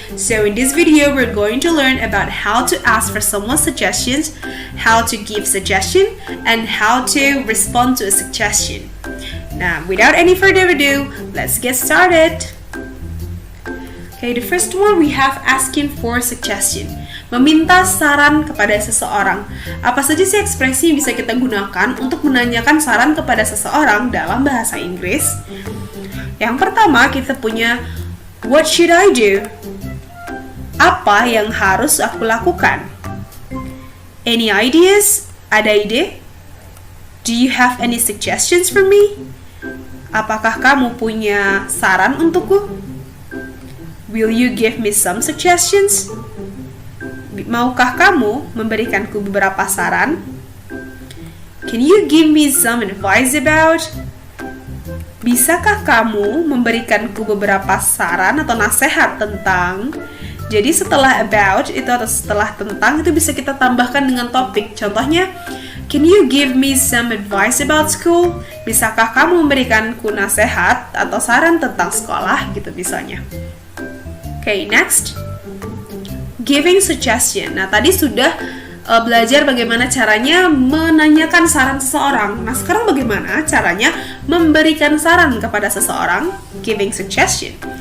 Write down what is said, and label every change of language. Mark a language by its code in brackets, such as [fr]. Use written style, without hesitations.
[en] So in this video we're going to learn about how to ask for someone's suggestions, how to give suggestion, and how to respond to a suggestion. Now without any further ado, let's get started. Okay, the first one we have asking for suggestion. [id] Meminta saran kepada seseorang. Apa saja sih ekspresi yang bisa kita gunakan untuk menanyakan saran kepada seseorang dalam bahasa Inggris? Yang pertama kita punya [en] what should I do? [id] Apa yang harus aku lakukan? [en] Any ideas? [id] Ada ide? [en] Do you have any suggestions for me? [id] Apakah kamu punya saran untukku? [en] Will you give me some suggestions? [id] Maukah kamu memberikanku beberapa saran? [en] Can you give me some advice about? [id] Bisakah kamu memberikanku beberapa saran atau nasihat tentang? Jadi setelah about itu atau setelah tentang itu bisa kita tambahkan dengan topik. [en] Contohnya, can you give me some advice about school? [id] Bisakah kamu memberikanku nasihat atau saran tentang sekolah gitu misalnya. [en] Okay, next. Giving suggestion. [id] Nah, tadi sudah belajar bagaimana caranya menanyakan saran seseorang. Nah, sekarang bagaimana caranya memberikan saran kepada seseorang? [en] Giving suggestion.